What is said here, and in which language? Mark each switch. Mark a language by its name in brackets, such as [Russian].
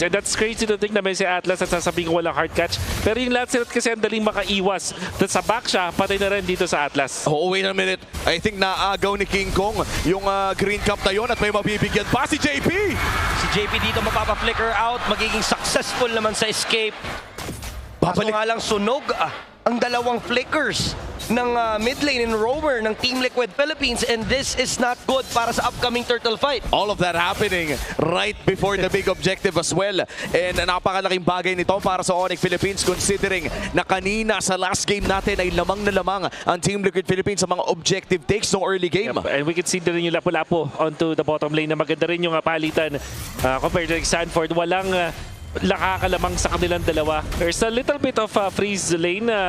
[English] And that's crazy to think [Filipino] na may si Atlas at sasabihin ko walang hard catch. Pero yung Lancelot kasi ang daling makaiwas. Sa back siya, patay na rin dito sa Atlas. [English] Oh, wait a minute. I think [Filipino] naagaw ni King Kong yung green cup na yun at may mabibigyan pa si JP. Si JP dito mapapa-flicker out, magiging successful naman sa escape. Kaso nga lang sunog ang dalawang flickers ng mid lane in Roamer ng Team Liquid Philippines, [English] and this is not good [Filipino] para sa upcoming turtle fight. [English] All of that happening right before the big objective as well. [Filipino] And napakalaking bagay nito para sa Onyx Philippines considering na kanina sa last game natin ay lamang na lamang ang Team Liquid Philippines sa mga objective takes ng early game. [English] Yep. And we can see din yung Lapu-Lapu onto the bottom lane [Filipino] na maganda rin yung palitan [English] compared to Sanford. [Filipino] Walang nakakalamang sa kanilang dalawa. [English] There's a little bit of freeze lane.